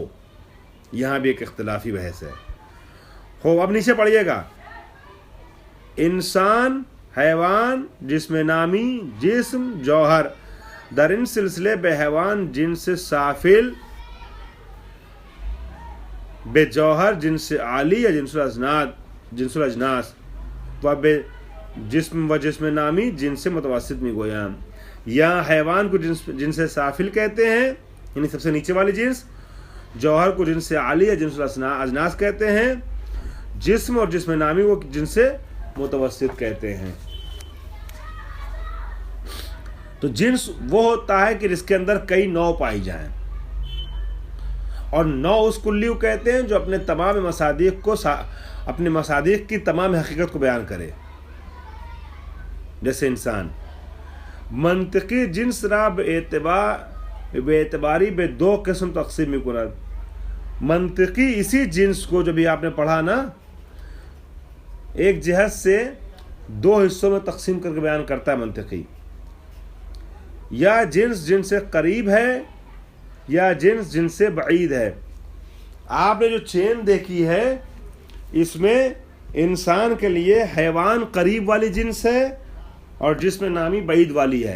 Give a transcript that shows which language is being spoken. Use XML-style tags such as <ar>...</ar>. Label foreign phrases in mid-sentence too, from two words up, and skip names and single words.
<ur>یہاں بھی ایک اختلافی بحث ہے. خوب اب نیچے پڑھیے گا.</ur> <fa>انسان، حیوان، جسم نامی، جسم، جوہر، در ان سلسلے بے حیوان جنس سافل، بے جوہر جنس عالی یا جنس الاجناس، و بے جسم و جسم نامی جنس متوسط</fa> <ur>میں گویا. یہاں حیوان کو جنس سافل کہتے ہیں، یعنی سب سے نیچے والی جنس. جوہر کو جنس عالی یا جنس الاجناس کہتے ہیں. جسم اور جسم نامی وہ جنس متوسط کہتے ہیں. تو جنس وہ ہوتا ہے کہ جس کے اندر کئی نو پائی جائیں، اور نو اس کلیو کہتے ہیں جو اپنے تمام اپنے مصادیق کی تمام حقیقت کو بیان کرے. جیسے انسان.</ur> <fa>منطقی جنس را بے اعتباری بے دو قسم تقسیم می کند.</fa> <ur>منطقی اسی جنس کو جو بھی آپ نے پڑھا نا، ایک جہت سے دو حصوں میں تقسیم کر کے بیان کرتا ہے منطقی. یا جنس جن سے قریب ہے، یا جنس جن سے بعید ہے. آپ نے جو چین دیکھی ہے اس میں انسان کے لیے حیوان قریب والی جنس ہے اور جسم نامی بعید والی ہے.</ur>